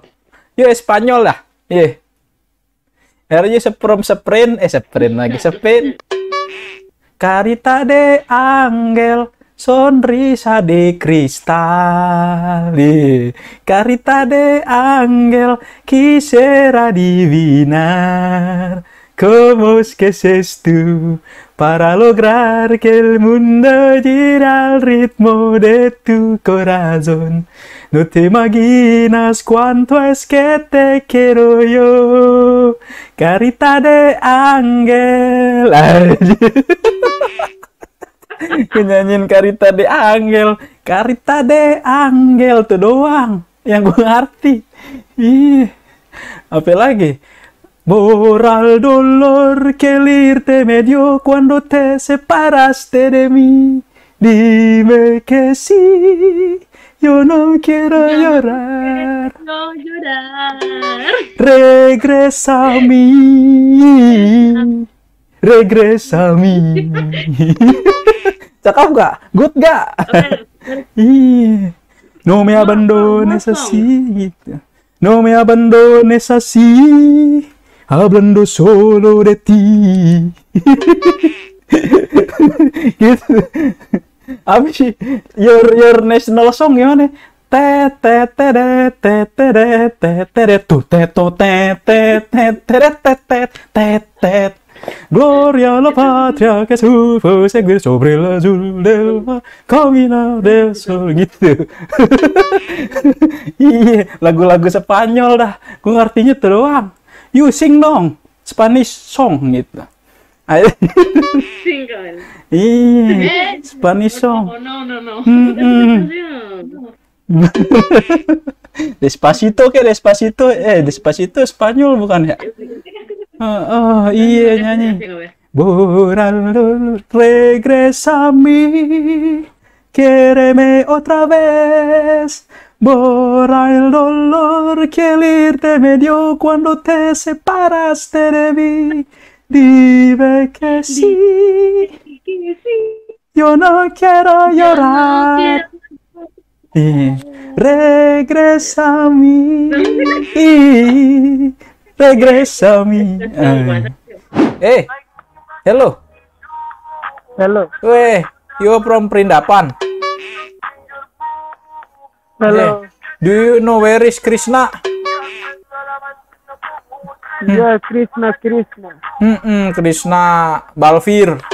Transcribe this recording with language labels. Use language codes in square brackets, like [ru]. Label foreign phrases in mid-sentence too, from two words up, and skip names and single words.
[id] Yuk, Spanyol dah. Iya. Harusnya sprint lagi, sprint. [es] Carita de Ángel, sonrisa de cristal. Carita de Ángel, quisiera adivinar cómo es que es tú para lograr que el mundo gire al ritmo de tu corazón. No te imaginas cuánto es que te quiero yo, Carita de Ángel. [id] Nyanyiin Carita de Ángel, Carita de Ángel tuh doang yang gue ngerti. Ih, apa lagi? [es] Borra el dolor que el irte me dio cuando te separaste de mí. Dime que sí, yo no quiero llorar. No llorar. Regresa a mí. Regresa a mí. [id] Cakep gak? Good gak? Iya. [es] No me abandones así. No me abandones así. Hablando solo de ti. [id] Gitu. Apa sih? [en] Your national song gimana? Te te te te te te te te tu te to te te te te te te te. [es] Gloria a la patria que supo seguir sobre el azul del mar, camina del sol, [id] gitu. Iya, lagu-lagu Spanyol dah. Gue ngertinya tuh doang. [en] You sing dong, Spanish song gitu. [id] Sing kan? Iya, [en] Spanish song. Oh, no. [id] Despacito Despacito. Despacito Spanyol bukan ya? Iya nyanyi. [es] Borralo, regresa a mí, quiereme otra vez. Borra el dolor que el irte me dio cuando te separaste de mí. Dime que sí, yo no quiero llorar. Regresa a mí, regresa a mí. [en] Hello. Hello. Weh, you from Perindapan? Hello. Do you know where is Krishna? Yeah, Krishna. Krishna Balfir.